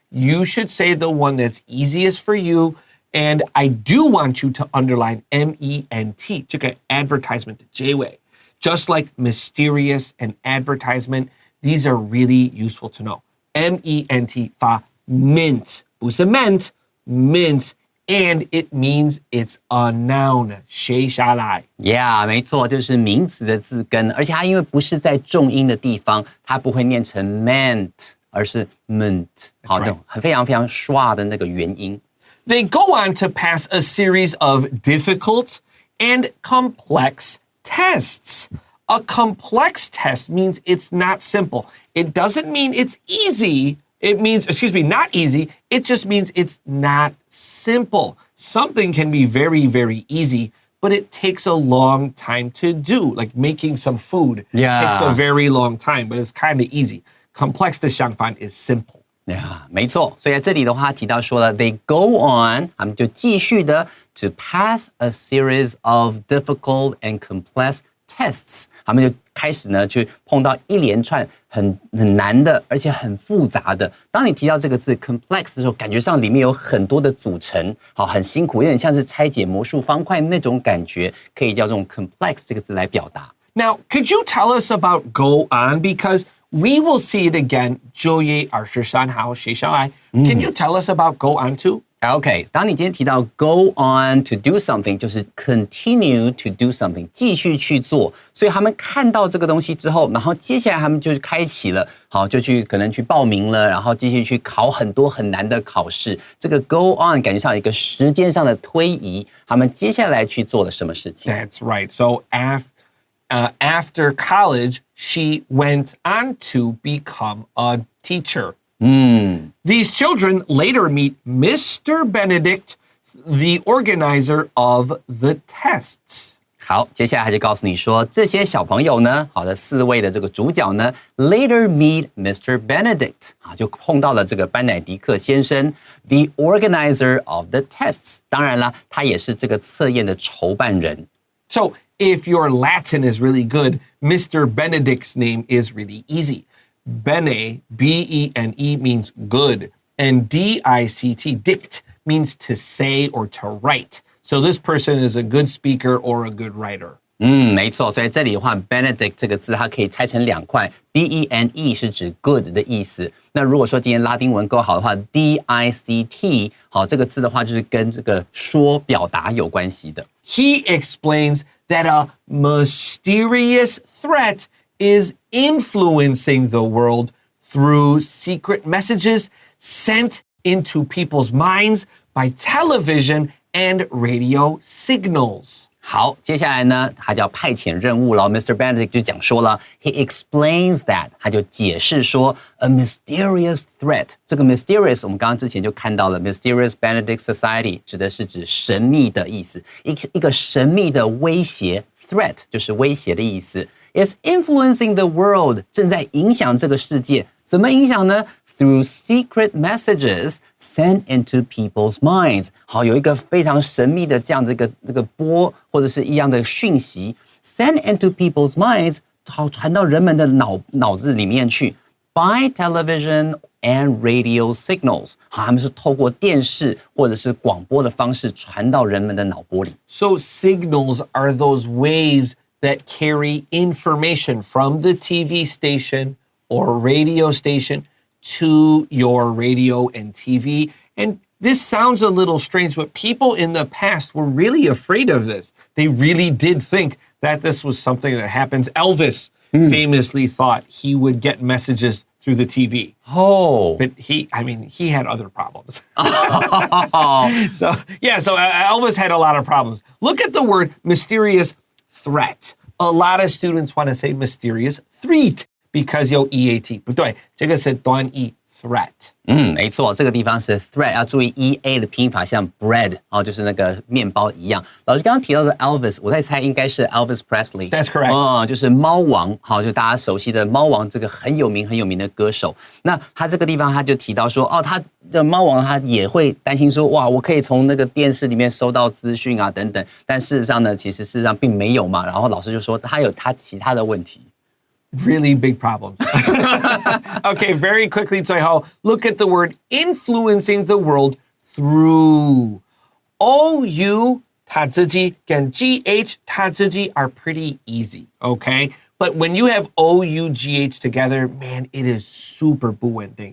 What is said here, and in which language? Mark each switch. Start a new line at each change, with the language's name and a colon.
English: You should say the one that's easiest for you. And I do want you to underline MENT,
Chinese: 这个 advertisement 的结尾.
English: Just like mysterious and advertisement, these are really useful to know.
Chinese: MENT 发 mint, 不是 meant, mint.
English: And it means it's a noun, 写下来.
Chinese: Yeah, 没错，就是名词的字根，而且它因为不是在重音的地方，它不会念成 meant，而是 meant， 好的，非常非常刷的那个元音。
English: They go on to pass a series of difficult and complex tests. A complex test means it's not simple. It doesn't mean it's easy. It means, not easy. It just means it's not simple. Something can be very, very easy, but it takes a long time to do. Like making some food takes a very long time, but it's kind of easy. Complex
Chinese: 的相反
English: is simple.
Chinese: Yeah, 没错。所以在这里的话提到说了
English: they go on,
Chinese: 他们就继续的
English: to pass a series of difficult and complex tests.
Chinese: 他们就开始呢去碰到一连串很难的，而且很复杂的。当你提到这个字 complex 的时候，感觉上里面有很多的组成，好，很辛苦，有点像是拆解魔术方块那种感觉，可以叫这种 complex 这个字来表达。
English: Now, could you tell us about go on? Because we will see it again.
Chinese: 就业23号写下来.
English: Can you tell us about go on to?
Chinese: OK, 当你今天提到
English: go on to do something,
Chinese: 就是
English: continue to do something,
Chinese: 继续去做。所以他们看到这个东西之后，然后接下来他们就开启了，好，就可能去报名了，然后继续去考很多很难的考试。这个 go on 感觉上有一个时间上的推移，他们接下来去做了什么事情
English: That's right. So after college, she went on to become a teacher. These children later meet Mr. Benedict, the organizer of the tests.
Chinese: 好，接下来他就告诉你说，这些小朋友呢，好的4位的这个主角呢 ，
English: later meet Mr.
Chinese: Benedict， 啊，就碰到了这个班乃迪克先生 ，
English: the organizer of the tests。
Chinese: 当然了，他也是这个测验的筹办人。
English: So if your Latin is really good, Mr. Benedict's name is really easy. Bene, B-E-N-E, means good. And D-I-C-T, dict, means to say or to write. So this person is a good speaker or a good writer.
Chinese: 没错，所以这里的话 Benedict 这个字它可以拆成2块 B-E-N-E 是指 good 的意思。那如果说今天拉丁文够好的话 D-I-C-T 好，这个字的话就是跟这个说表达有关系的。
English: He explains that a mysterious threat is influencing the world through secret messages sent into people's minds by television and radio signals.
Chinese: 好，接下来呢，他就要派遣任务了。
English: Mr.
Chinese: Benedict 就讲说了 ，
English: He explains that，
Chinese: 他就解释说 ，
English: a mysterious threat。
Chinese: 这个 mysterious 我们刚刚之前就看到了 ，
English: mysterious Benedict Society
Chinese: 指的是指神秘的意思，一个神秘的威胁 ，threat 就是威胁的意思。
English: Is influencing the world，
Chinese: 正在影响这个世界，怎么影响呢？
English: Through secret messages sent into people's minds，
Chinese: 好，有一个非常神秘的这样的这个波或者是一样的讯息 ，
English: sent into people's minds，
Chinese: 好传到人们的脑子里面去 ，
English: by television and radio signals，
Chinese: 好，他们是透过电视或者是广播的方式传到人们的脑波里。
English: So signals are those waves that carry information from the TV station or radio station.To your radio and TV. And this sounds a little strange, but people in the past were really afraid of this. They really did think that this was something that happens. Elvis famously thought he would get messages through the TV. Oh. But he had other problems. So Elvis had a lot of problems. Look at the word mysterious threat. A lot of students want to say mysterious threat.Because
Chinese: 有 EAT 不对，这个是短义
English: threat。
Chinese: 没错，这个地方是 threat， 要注意 EA 的拼法，像 bread 就是那个面包一样。老师刚刚提到的 Elvis， 我在猜应该是 Elvis Presley。
English: That's correct。
Chinese: 就是猫王，好，就大家熟悉的猫王这个很有名的歌手。那他这个地方他就提到说，他的猫王他也会担心说，哇，我可以从那个电视里面收到资讯啊等等，但事实上呢，其实事实上并没有嘛。然后老师就说他有他其他的问题。
English: Really big problems. Okay, very quickly,
Chinese: 最后
English: look at the word influencing the world through. OU 它自己跟 GH 它自己 are pretty easy, okay? But when you have OUGH together, man, it is super
Chinese: 不稳定.